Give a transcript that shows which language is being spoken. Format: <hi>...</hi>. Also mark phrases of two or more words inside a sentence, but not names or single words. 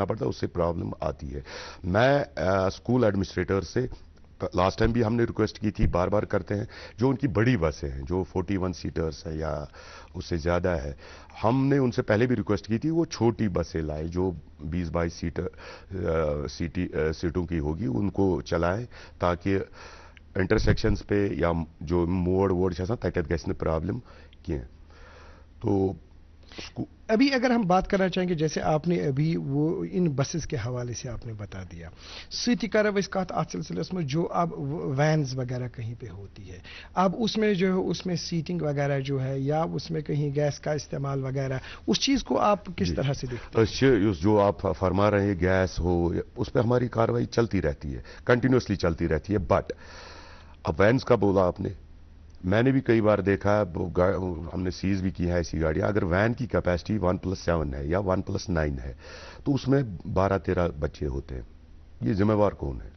<ur>پڑتا ہے اس سے پرابلم آتی ہے میں</ur> <en>school administrator</en> <ur>سے</ur> <en>last time</en> <ur>بھی ہم نے ریکویسٹ کی تھی بار بار کرتے ہیں جو ان کی بڑی بسیں ہیں جو 41 سیٹرز ہے یا اس سے زیادہ ہے ہم نے ان سے پہلے بھی ریکویسٹ کی تھی وہ چھوٹی بسیں لائیں جو 20-22 سیٹوں کی ہوگی ان کو چلائیں تاکہ انٹرسیکشنز پہ یا جو موڑ ووڑ</ur> <ks>تتھ گژھِ نہٕ پرابلم کینٛہہ</ks> <ur>تو ابھی اگر ہم بات کرنا چاہیں گے جیسے آپ نے ابھی وہ ان بسز کے حوالے سے آپ نے بتا دیا</ur> <ks>سۭتی کرو اس کتھ ات سلسلس</ks> <ur>میں جو اب وینز وغیرہ کہیں پہ ہوتی ہے اب اس میں جو ہے اس میں سیٹنگ وغیرہ جو ہے یا اس میں کہیں گیس کا استعمال وغیرہ اس چیز کو آپ کس طرح سے دیکھتے ہیں جو آپ فرما رہے ہیں گیس ہو اس پہ ہماری کارروائی چلتی رہتی ہے کنٹینیوسلی چلتی رہتی ہے بٹ اب وینز کا بولا آپ نے میں نے بھی کئی بار دیکھا ہے ہم نے سیز بھی کی ہے ایسی گاڑیاں اگر وین کی کیپیسٹی 1+7 ہے یا 1+9 ہے تو اس میں 12-13 بچے ہوتے ہیں یہ ذمہ وار کون ہے</ur>